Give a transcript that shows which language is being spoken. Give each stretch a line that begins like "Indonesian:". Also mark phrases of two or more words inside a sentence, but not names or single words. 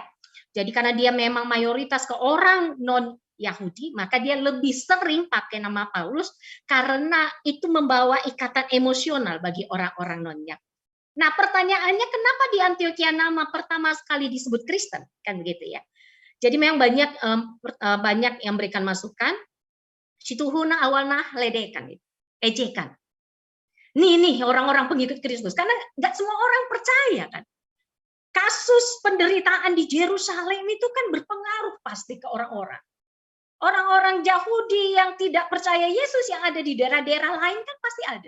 Indonesian: Jadi karena dia memang mayoritas ke orang non Yahudi, maka dia lebih sering pakai nama Paulus karena itu membawa ikatan emosional bagi orang-orang non-Yahudi. Nah, pertanyaannya kenapa di Antioquia nama pertama sekali disebut Kristen? Kan begitu ya. Jadi memang banyak yang memberikan masukan,
Batak Karo: situhuna awalna ledekan, ejekan.
Indonesian: Nih orang-orang pengikut Kristus, karena nggak semua orang percaya kan. Kasus penderitaan di Yerusalem itu kan berpengaruh pasti ke orang-orang. Orang-orang Yahudi yang tidak percaya Yesus yang ada di daerah-daerah lain kan pasti ada.